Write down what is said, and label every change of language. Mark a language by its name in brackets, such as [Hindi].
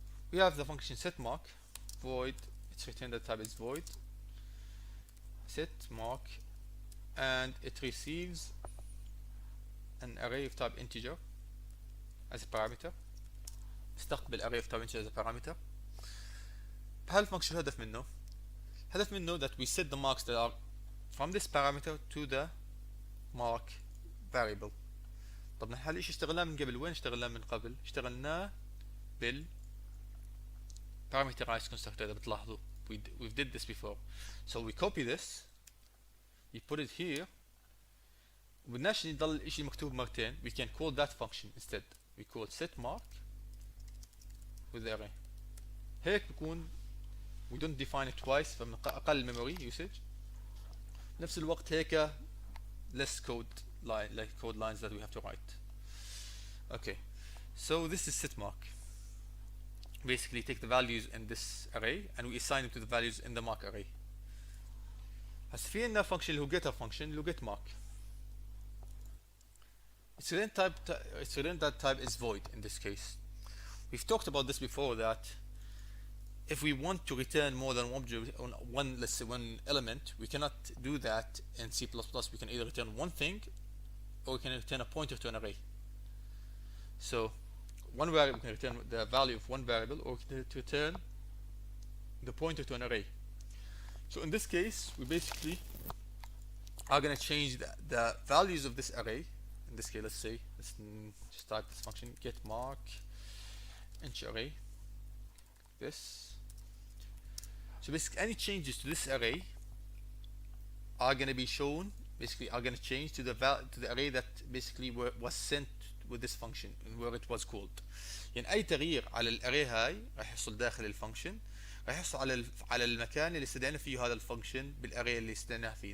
[English] We have the function setMark, void, its return data type is void, setMark, and it receives an array of type integer as a parameter. [Arabic] استقبل [English] array of type integer as a parameter. [Arabic] بهالفانكشن الهدف منه [English] that we set the marks that are from this parameter to the mark variable. [Arabic] طب نحن هالشيء اشتغلناه من قبل. وين اشتغلناه من قبل؟ اشتغلناه بال parameterized constructor. إذا بتلاحظوا [English] we did this before. So we copy this, we put it here. [Arabic] وبدناش يضل الشيء مكتوب مرتين. [English] We can call that function instead. We call setMark with the array. [Arabic] هيك بكون [English] we don't define it twice, [Arabic] فمن أقل [English] memory usage. [Arabic] نفس الوقت هيك [English] less code lines that we have to write. Okay, so this is setMark. Basically take the values in this array and we assign them to the values in the mark array. [Arabic] هسه في عندنا function اللي هو getter function اللي هو getMark. [English] Its return type is void in this case. We've talked about this before, that if we want to return more than let's say one element, we cannot do that in C++. We can either return one thing or we can return a pointer to an array. So one variable, we can return the value of one variable, or we can return the pointer to an array. So in this case, we basically are going to change the values of this array. In this case, let's just type this function getMark int array. This. So basically, any changes to this array are going to be shown. Basically, are going to change to the array that basically was sent with this function and where it was called. [Arabic] يعني أي تغيير على الأري هاي راح يحصل داخل الفانكشن، راح يحصل على المكان اللي استدعينا فيه هذا الفانكشن بالأري اللي استدعيناه فيه.